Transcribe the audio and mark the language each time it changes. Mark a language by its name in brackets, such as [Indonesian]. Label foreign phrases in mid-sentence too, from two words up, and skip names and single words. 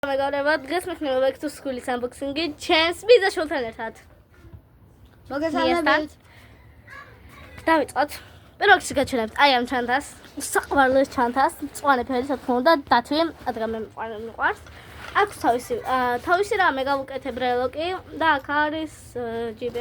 [Georgian] მეგობრებო, დღეს მექნება [English] back to school- [Georgian] ის unboxing-ი ჩემს ბიზაშვილთან ერთად. მოგესალმებით. დავიწყოთ. პირველ რიგში გაჩვენებთ აი ამ ჩანთას, საყვარლის ჩანთას, მწვანე ფერი, რა თქმა უნდა, დათვი, რადგან მე მიყვარს. აქვს თავისი რამე გავუკეთებ ბრელოკი და აქ არის ჯიბი.